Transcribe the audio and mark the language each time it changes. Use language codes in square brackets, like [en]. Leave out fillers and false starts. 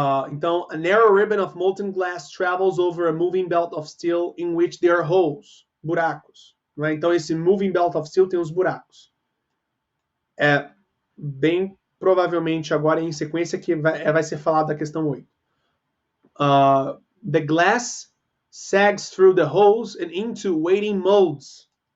[pt] Então, [en] a narrow ribbon of molten glass travels over a moving belt of steel in which there are holes, [pt] buracos. Não é? Então, esse [en] moving belt of steel [pt] tem os buracos. É bem provavelmente agora em sequência que vai ser falado da questão 8. [en] The glass sags through the holes and into waiting molds.